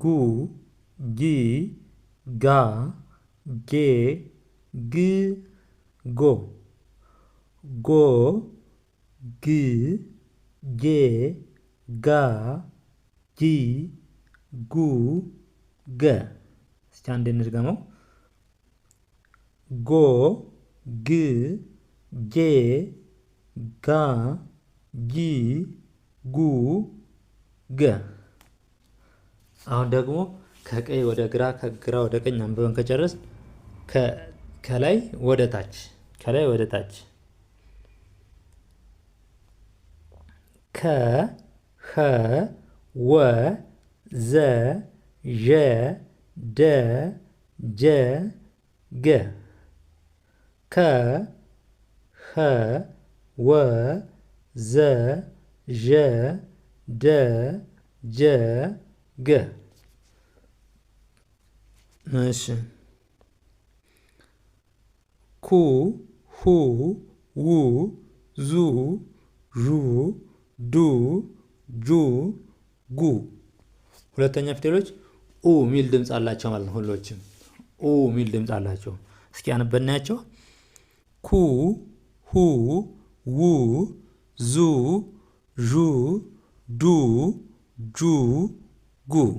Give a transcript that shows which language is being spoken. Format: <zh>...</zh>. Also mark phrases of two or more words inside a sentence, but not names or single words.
<am>ጊ ጋ ጌ ግ ጎ ጎ ግ ጌ ጋ ጊ ጉ ገ። እስቲ አንዴ እንድገመው። ጎ ግ ጌ ጋ ጊ ጉ ገ። አሁን ደግሞ ከቀኝ ወደ ግራ ከግራ ወደ ቀኝ አንብበን ከጨረስ ከላይ ወደ ታች ከ ኸ ወ ዘ ዠ ደ ጀ ገ ከ ኸ ወ ዘ ዠ ደ ጀ ገ። እሺ ኩ ሁ ው ዙ ዡ ዱ ጁ ጉ። ሁለተኛ ፊደሎች ኡ ሚል ድምፅ አላቸው ማለት ነው። ሁሎችም ኡ ሚል ድምፅ አላቸው። እስኪ አንበናያቸው። ኩ ሁ ው ዙ ዡ ዱ ጁ ጉ።</am>